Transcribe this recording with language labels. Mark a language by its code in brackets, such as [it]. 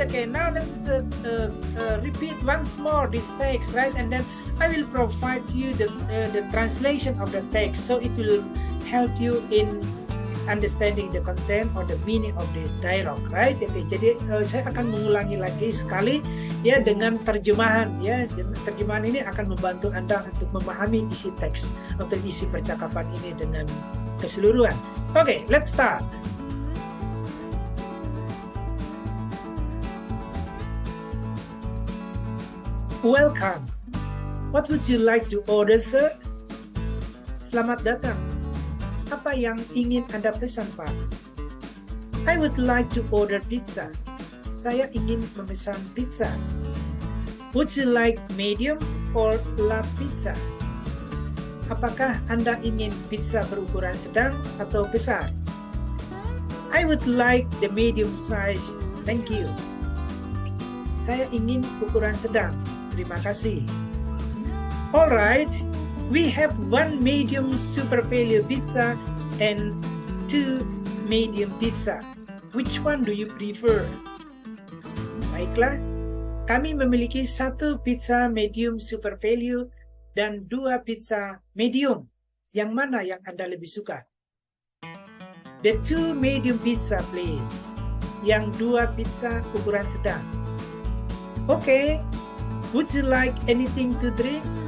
[en] Okay, now let's repeat once more this text, right? And then I will provide you the translation of the text, so it will help you in understanding the content or the meaning of this dialogue, right? [id] Okay, jadi saya akan mengulangi lagi sekali ya dengan terjemahan ya. Terjemahan ini akan membantu Anda untuk memahami isi teks atau isi percakapan ini dengan keseluruhan. [en] Okay, let's start. Welcome. What would you like to order, sir? [id] Selamat datang. Apa yang ingin Anda pesan, Pak? [en] I would like to order pizza. [id] Saya ingin memesan pizza. [en] Would you like medium or large pizza? [id] Apakah Anda ingin pizza berukuran sedang atau besar? [en] I would like the medium size. Thank you. [id] Saya ingin ukuran sedang. Terima kasih. [en] Alright, we have 1 medium super value pizza and 2 medium pizza. Which one do you prefer? [id] Baiklah, kami memiliki 1 pizza medium super value dan 2 pizza medium. Yang mana yang Anda lebih suka? [en] The 2 medium pizza, please. [id] Yang 2 pizza ukuran sedang. [en] Okay, would you like anything to drink?